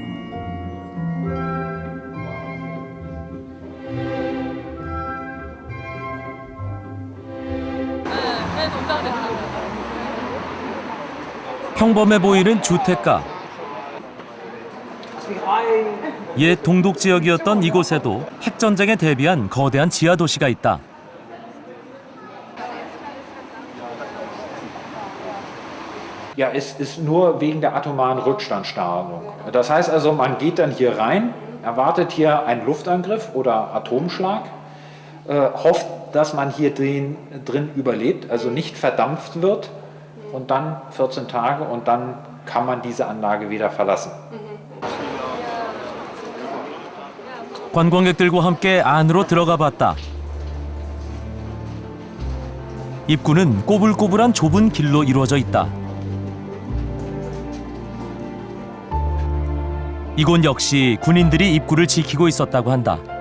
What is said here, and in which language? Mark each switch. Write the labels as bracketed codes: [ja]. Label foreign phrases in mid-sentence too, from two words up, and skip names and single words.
[ko] 평범해 보이는 주택가. 옛 동독 지역이었던 이곳에도 핵전쟁에 대비한 거대한 지하 도시가 있다. [de] Ja, es ist nur wegen der atomaren Rückstandstrahlung. Das heißt also, man geht dann hier rein, erwartet hier einen Luftangriff oder Atomschlag, hofft, dass man hier drin überlebt, also nicht verdampft wird und dann 14 Tage und dann kann man diese Anlage wieder verlassen. [ko] 관광객들과 함께 안으로 들어가 봤다. 입구는 꼬불꼬불한 좁은 길로 이루어져 있다. 이곳 역시 군인들이 입구를 지키고 있었다고 한다.